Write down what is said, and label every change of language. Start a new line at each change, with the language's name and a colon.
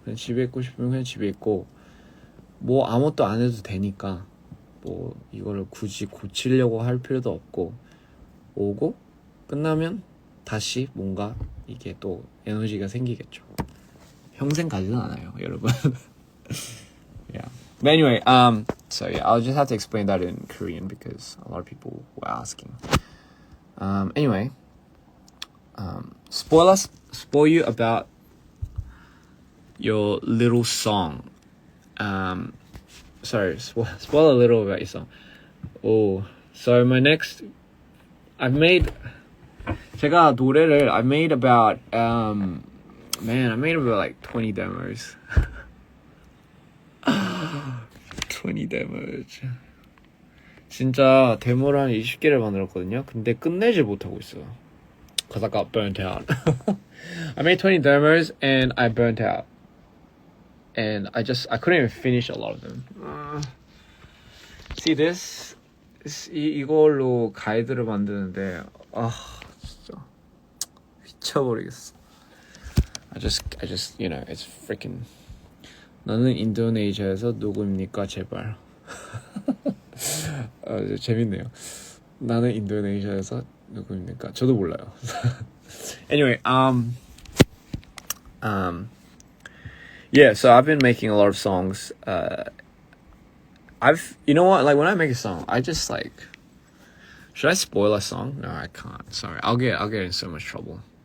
Korean: 그냥 집에 있고 싶으면 그냥 집에 있고 뭐 아무것도 안 해도 되니까 뭐 이거를 굳이 고치려고 할 필요도 없고 오고 끝나면 다시 뭔가 이게 또 에너지가 생기겠죠. 평생 가지는 않아요, 여러분.
English: Yeah. But anyway, so yeah, I'll just have to explain that in Korean because a lot of people were asking. Anyway, spoil you about your little song. Sorry, spoil a little about your song. Oh, so my next,
Korean: 제가 노래를
English: I made about like 20 demos. 20 demos.
Korean: 진짜 데모를 한 20개를 만들었거든요. 근데 끝내질 못하고 있어요.
English: Cause I got burnt out. I made 20 demos and I burnt out. And I couldn't even finish a lot of them. See this?
Korean: 이걸로 가이드를 만드는데 진짜 미쳐버리겠어.
English: I just you know, it's freaking.
Korean: 나는 인도네시아에서 누구입니까 제발. 재밌네요. 나는 인도네시아에서 누구입니까? 저도 몰라요.
English: Anyway, yeah, so I've been making a lot of songs. You know what? Like when I make a song, I just like, should I spoil a song? No, I can't. Sorry, I'll get in so much trouble.